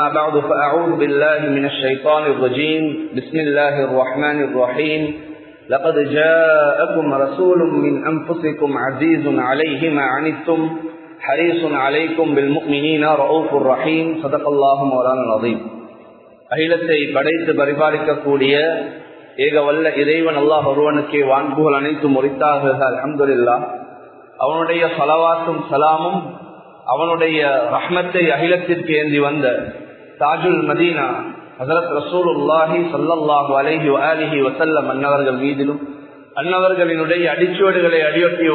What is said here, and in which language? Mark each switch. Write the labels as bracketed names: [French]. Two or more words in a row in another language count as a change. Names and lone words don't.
[Arabic] بعد فأعوذ بالله من الشيطان الرجيم بسم الله الرحمن الرحيم لقد جاءكم رسول من أنفسكم عزيز عليه ما عنتم حريص عليكم بالمؤمنين رؤوف رحيم صدق الله مولانا العظيم [Tamil] அகிலத்தை படைத்து பரிபாலிக்கக்கூடிய ஏக வல்ல இறைவன் அல்லாஹ் ஒருவனுக்கே வான்புகள் அனைத்தும் உரித்தாக [Arabic] அல்ஹம்துலில்லாஹ். [Tamil] அவனுடைய ஸலவாத்தும் சலாமும் அவனுடைய ரஹ்மத்தை அகிலத்திற்கு ஏந்தி வந்த [Arabic] تاج المدينة [Tamil] ஹஸரத் [Arabic] رسول الله صلى الله عليه وعلى آله وسلم [Tamil] அன்னவர்கள் மீதிலும் அன்னவர்களினுடைய அடிச்சுவடுகளை அடியொட்டி